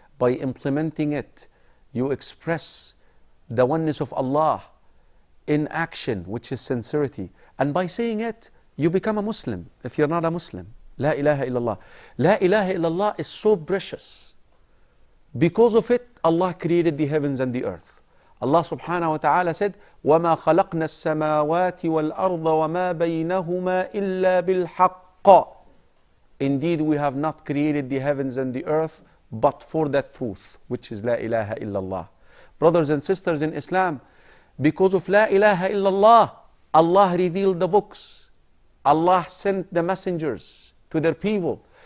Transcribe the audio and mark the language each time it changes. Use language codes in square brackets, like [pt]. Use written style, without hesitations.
[en] By implementing it, you express the oneness of Allah in action, which is sincerity. And by saying it, you become a Muslim, if you're not a Muslim. [ar] La ilaha illallah. La ilaha illallah [en] is so precious. Because of it, Allah created the heavens and the earth. [ar] Allah subhanahu wa ta'ala [en] said, [ar] وَمَا خَلَقْنَا السَّمَاوَاتِ وَالْأَرْضَ وَمَا بَيْنَهُمَا إِلَّا بِالْحَقِّ. [en] Indeed, we have not created the heavens and the earth but for that truth, which is [ar] La ilaha illallah. [en] Brothers and sisters in Islam, because of [ar] La ilaha illallah, [en] Allah revealed the books. Allah sent the messengers to their people.